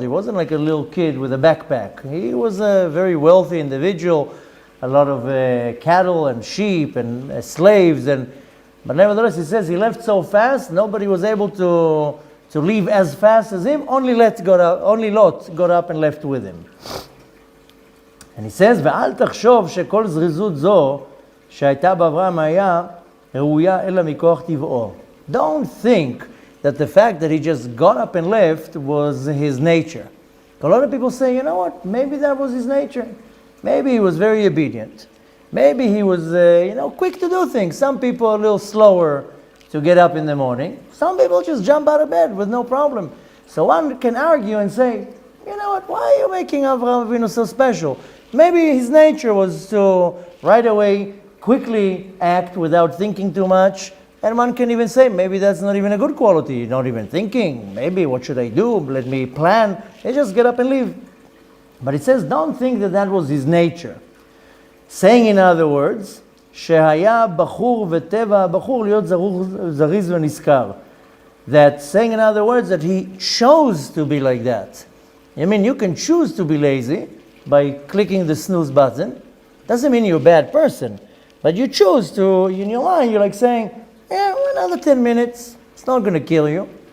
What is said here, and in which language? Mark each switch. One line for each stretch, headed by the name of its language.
English: He wasn't like a little kid with a backpack. He was a very wealthy individual, a lot of cattle and sheep and slaves. But nevertheless, he says he left so fast, nobody was able to leave as fast as him. Only Lot got up and left with him.
Hebrew: And he says, ואל תחשוב שכל זריזות זו שהייתה באברהם היה ראויה אלא מכוח טבעו.
English: Don't think that the fact that he just got up and left was his nature. A lot of people say, you know what, maybe that was his nature. Maybe he was very obedient. Maybe he was, quick to do things. Some people are a little slower to get up in the morning. Some people just jump out of bed with no problem. So one can argue and say, you know what, why are you making Avraham Avinu so special? Maybe his nature was to right away quickly act without thinking too much. And one can even say, maybe that's not even a good quality. Not even thinking. Maybe, what should I do? Let me plan. They just get up and leave. But it says, don't think that was his nature. Saying in other words,
Hebrew: שהיה בחור וטבע הבחור להיות זריז ונזכר.
English: That saying in other words that he chose to be like that. I mean, you can choose to be lazy by clicking the snooze button. Doesn't mean you're a bad person. But you choose to, in your mind, you're like saying, another 10 minutes. It's not going to kill you.